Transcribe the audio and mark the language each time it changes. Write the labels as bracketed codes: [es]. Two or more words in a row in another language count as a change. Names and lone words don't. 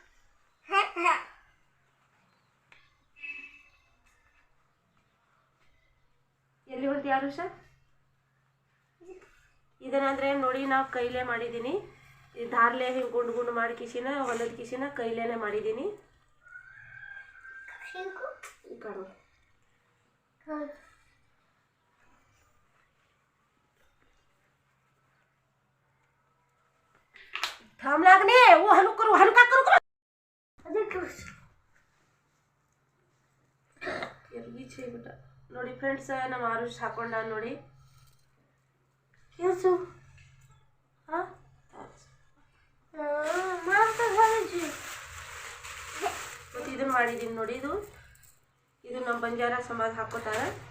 [kn] ಎಲ್ಲಿ ಹೊಂಟಿ ಆರುಷ? ಇದನ್ನಂದರೆ ನೋಡಿ ನಾವು ಕೈಲೇ ಮಾಡಿದ್ದೀನಿ. ಈ ದಾರ್ಲೆ ಹಿಂಗೆ ಗುಂಡು ಗುಂಡು ಮಾಡಿ ಕಿಶಿನ ಹೊಲದ ಕಿಶಿನ ಕೈಲೇನೆ ಮಾಡಿದ್ದೀನಿ. [lmn] थांब लागणे वो हलू करू हलका करू छे बेटा [kn] ನೋಡಿ ಫ್ರೆಂಡ್ಸ್. ನಮ್ಮ ಆರುಷ್ ಹಾಕೊಂಡ ನೋಡಿ. ಕೇಸು ಮತ್ತು ಇದನ್ನು ಮಾಡಿದ್ದೀನಿ ನೋಡಿ. ಇದು ನಮ್ಮ ಬಂಜಾರ ಸಮಾಜ ಹಾಕೋತಾರೆ.